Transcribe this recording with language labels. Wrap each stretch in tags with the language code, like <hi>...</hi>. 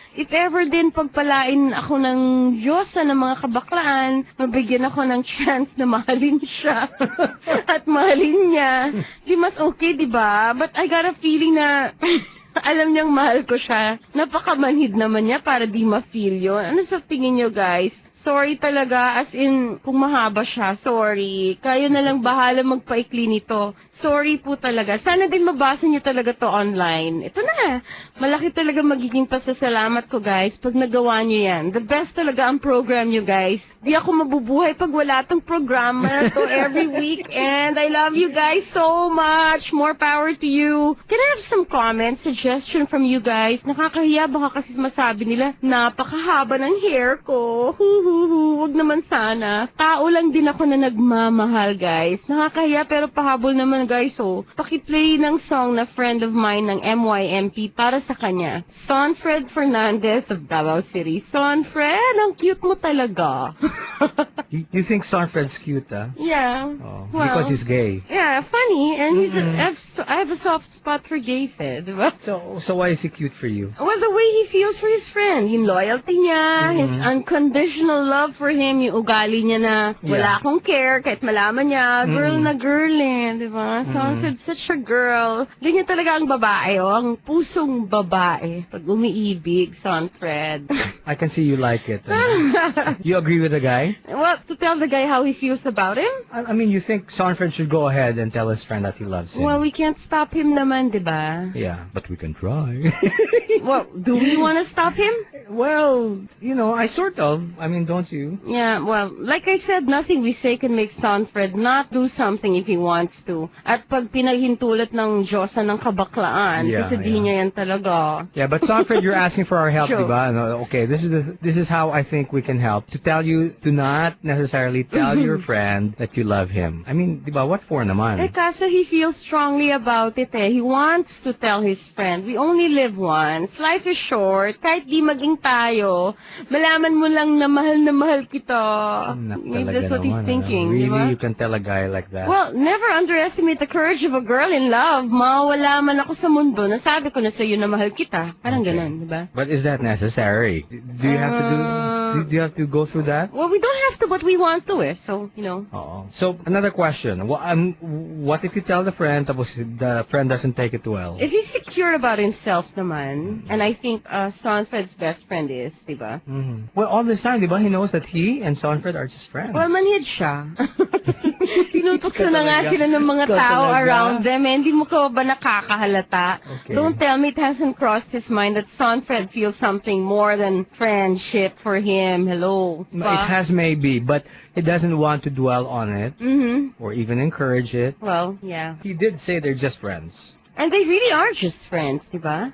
<tl>If ever din pagpalain ako ng Diyosa ng mga kabaklaan, mabigyan ako ng chance na mahalin siya at mahalin niya, di mas okay, di ba?</tl> <en>But I got a feeling</en> <tl>na alam niyang mahal ko siya. Napakamanhid naman niya para di ma-feel yun. Ano sa tingin niyo, guys? Sorry talaga, as in, kung mahaba siya, sorry. Kayo na lang bahala magpaikli nito. Sorry po talaga. Sana din mabasa niyo talaga to online. Ito na. Malaki talaga magiging pasasalamat ko, guys, pag nagawa niyo yan. The best talaga ang program niyo, guys. Di ako mabubuhay pag wala tong programa to every week.</tl> <en>And I love you guys so much. More power to you. Can I have some comments, suggestion from you guys?</en> <tl>Nakakahiya baka kasi masabi nila, napakahaba ng hair ko. Wag naman sana. Tao lang din ako na nagmamahal, guys. Nakakahiya pero pahabol naman, guys. So, pakiplay ng song na friend of mine ng MYMP para sa kanya. Sonfred Fernandez of Davao City. Sonfred, ang cute mo talaga.</tl> <en>You think Sonfred's cute, huh? Yeah. Oh, Well, because he's gay. Yeah, funny. And I have a soft spot for gays, diba? So why is he cute for you? Well, the way he feels for his friend, yung loyalty niya, his unconditional love for him,</en> <tl>yung ugali niya na wala akong care,</tl> <en>kahit malaman niya, girl na girl eh, di ba? Sonfred's such a girl.</en> <tl>Ganyan talaga ang babae, oh, ang pusong babae. Pag umiibig, Sonfred.</tl> <en>I can see you like it. You agree with the guy? Well, to tell the guy how he feels about him? I mean, you think Sonfred should go ahead and tell his friend that he loves him? Well, we can't stop him naman, di ba? Yeah, but we can try. Well, do we want to stop him? Well, you know, I sort of. I mean, don't you? Yeah, well, like I said, nothing we say can make Sonfred not do something if he wants to.</en> <tl>At pag pinaghintulot ng Diyosa ng kabaklaan, sasabihin niya yan talaga.</tl> <en>Yeah, but Sonfred, you're asking for our help, True. diba? No, okay, this is how I think we can help. To tell you to not necessarily tell your friend that you love him. I mean, diba, what for naman? Eh, kaso he feels strongly about it eh. He wants to tell his friend, we only live once. Life is short.</en> <tl>Kahit di maging tayo, malaman mo lang na mahal kita.</tl> <en>Maybe that's what he's thinking, Really, diba? you can tell a guy like that? Well, never underestimate the courage of a girl in love.</en> <tl>Mawala man ako sa mundo, nasabi ko na sa'yo na mahal kita. Parang ganun, diba?</tl> <en>But is that necessary? Do you have to do you have to go through that? Well, we don't have to, but we want to eh. So, you know. So, another question. What if you tell the friend, tapos the friend doesn't take it well? If he's secure about himself naman, and I think Sonfred's best friend is, diba? Well, all this time, diba, he knows that he and Sonfred are just friends.</en> <tl>Well, manhid siya. Tinutukso na nga sila ng mga tao around them. Eh, hindi mo ka ba nakakahalata?</tl> <en>Okay. Don't tell me it hasn't crossed his mind that Sonfred feels something more than friendship for him. Hello. It has maybe, but he doesn't want to dwell on it or even encourage it. Well, yeah. He did say they're just friends. And they really are just friends, diba?</en>